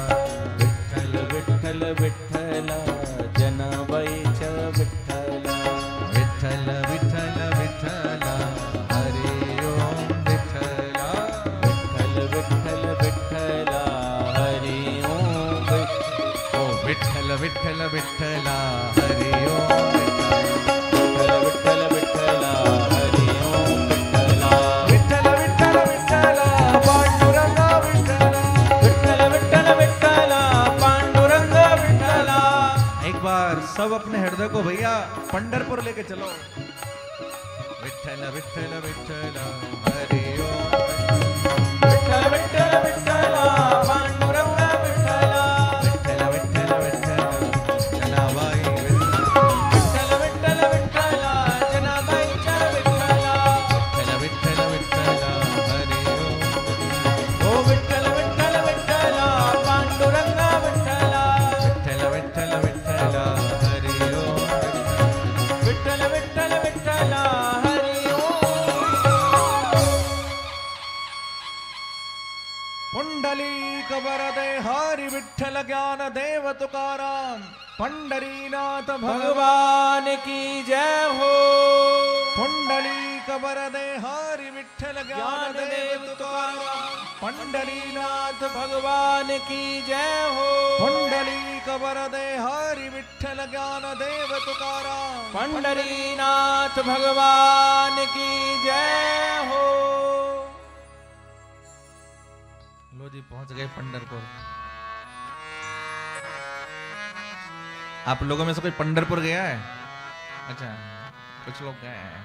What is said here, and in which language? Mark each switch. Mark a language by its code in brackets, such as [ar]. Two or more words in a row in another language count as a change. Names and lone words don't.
[mr] विठ्ठल विठ्ठल विठ्ठल जनाबाई च विठ्ठला विठ्ठल विठ्ठल विठ्ठला हरि ओम विठ्ठला विठ्ठल विठ्ठल विठ्ठल हरि ओम ओ विठ्ठल विठ्ठल विठ्ठला हरि ओम विठ्ठल विठ्ठल हरि ओम विठ्ठला विठ्ठल विठ्ठल विठ्ठला पांडुरंगा विठ्ठला विठ्ठल विठ्ठल विठ्ठल पांडुरंग विठ्ठला। [hi] एक बार सब अपने हृदय को भैया पंढरपुर लेके चलो। [mr] विठ्ठल विठ्ठल विठ्ठल हरि ओम विठ्ठल विठ्ठल विठ्ठल पांडुरंग विठ्ठला विठ्ठल विठ्ठल विठ्ठल जनाबाई विठ्ठल विठ्ठल विठ्ठल जनाबाई च विठ्ठला विठ्ठल विठ्ठल विठ्ठल हरि ओम ओ विठ्ठल विठ्ठल विठ्ठल पांडुरंग विठ्ठला विठ्ठल विठ्ठल विठ्ठल हरि ओम विठ्ठल विठ्ठल विठ्ठल हरि ओम। पुंडलीक वरदे हरि विठ्ठल ज्ञान देव तुकाराम पंढरीनाथ भगवान [hi] भगवान की जय हो। [mr] पुंडलीक वरदे हरि विठ्ठल ज्ञान देव तुकाराम पंढरीनाथ [hi] भगवान की जय हो। [mr] पुंडलीक वरदे हरि विठ्ठल ज्ञान देव तुकाराम [hi] पंढरीनाथ भगवान की जय हो। लो जी पहुंच गए पंढरपुर। आप लोगों में से कोई पंढरपुर गया है? अच्छा कुछ लोग गए हैं।